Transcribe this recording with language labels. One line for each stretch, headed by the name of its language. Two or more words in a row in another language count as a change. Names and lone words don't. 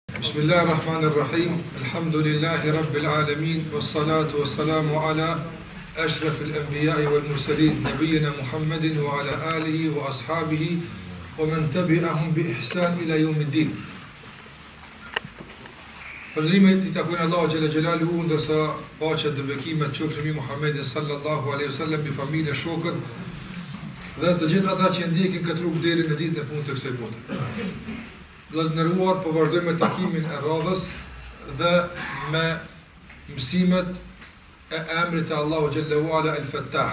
Arabic: بسم الله الرحمن الرحيم الحمد لله رب العالمين والصلاة والسلام على أشرف الأنبياء والمرسلين نبينا محمد وعلى آله وأصحابه ومن تبعهم بإحسان إلى يوم الدين.
Albanian: Falërimet I takojnë Allahu
Arabic: جل جلاله,
Albanian: ndërsa paqja dhe bekimet qofshin mbi Muhammedin
Arabic: صلى الله عليه وسلم,
Albanian: mbi familjen, shokët dhe të gjithë ata që ndjekin këtë rrugë deri në ditën e fundit të kësaj bote. Dhe të nderuar, po vazhdojmë me takimin e radhës dhe me mësimet e emrit të Allahu
Arabic: جل وعلا
Albanian: al-Fattah.